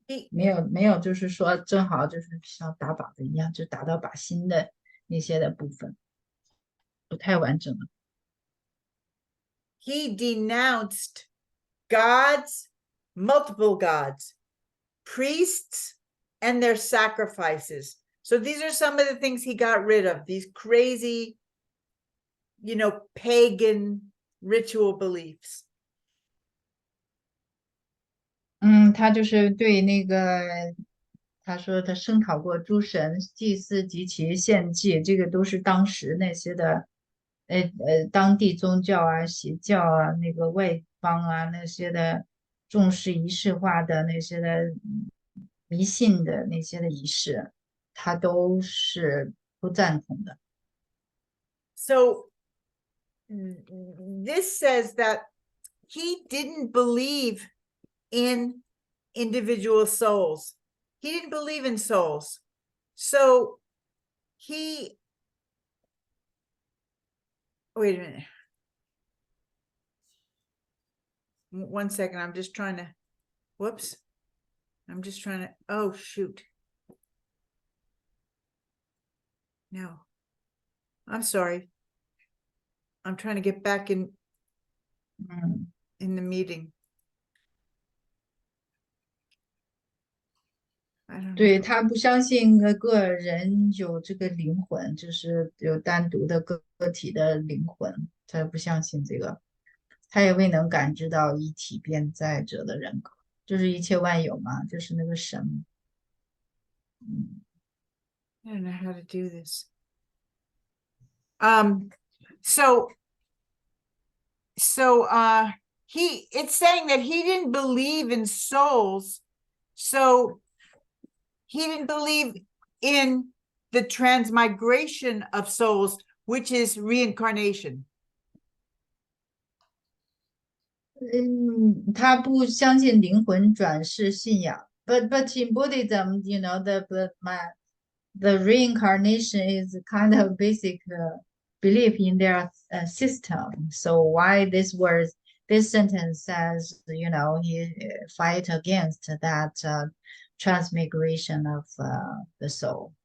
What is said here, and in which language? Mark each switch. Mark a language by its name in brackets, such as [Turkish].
[Chinese] 没有，就是说正好就是像打靶子一样，就打到靶心的那些的部分，不太完整了。 [English] He denounced gods, multiple gods, priests, and their sacrifices. So these are some of the things he got rid of, these crazy, pagan ritual beliefs. [Chinese] 他就是对他说他声讨过诸神、祭司及其献祭，这个都是当时那些的，当地宗教啊、邪教啊、外邦啊那些的重视仪式化的那些的迷信的那些的仪式，他都是不赞同的。 [English] So this says that he didn't believe in individual souls. He didn't believe in souls. So wait a minute. 1 second. I'm just trying to, oh, shoot. No, I'm sorry. I'm trying to get back in the meeting. [Chinese] 对，他不相信个人有这个灵魂，就是有单独的个体的灵魂，他不相信这个，他也未能感知到一体变在者的人格，就是一切万有嘛，就是那个神。 [English] I don't know how to do this. It's saying that he didn't believe in souls, so he didn't believe in the transmigration of souls, which is reincarnation. [Chinese] 他不相信灵魂转世信仰。 [English] But in Buddhism, the reincarnation is kind of basic belief in their system. So why this sentence says, he fight against that transmigration of the soul.